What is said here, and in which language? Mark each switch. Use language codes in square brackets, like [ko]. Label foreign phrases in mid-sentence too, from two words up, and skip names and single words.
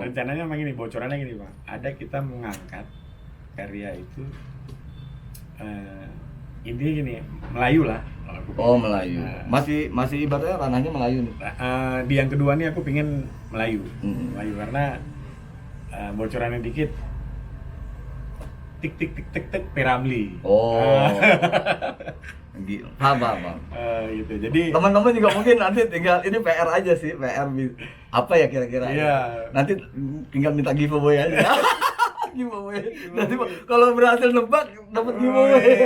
[id] rencananya memang gini, bocorannya gini Pak. Ada kita mengangkat karya itu intinya gini, Melayu lah. Oh, Melayu. Masih ibaratnya ranahnya Melayu nih. Di yang kedua nih aku pingin Melayu. Hmm. Karena bocorannya dikit. Tik tik tik tik tik Piramli. Oh. Gila. Paham. Gitu. Jadi Teman-teman juga mungkin nanti tinggal ini PR aja sih, apa ya kira-kira. Iya. Nanti tinggal minta giveaway aja. Giveaway. Nanti kalau berhasil nebak dapat giveaway.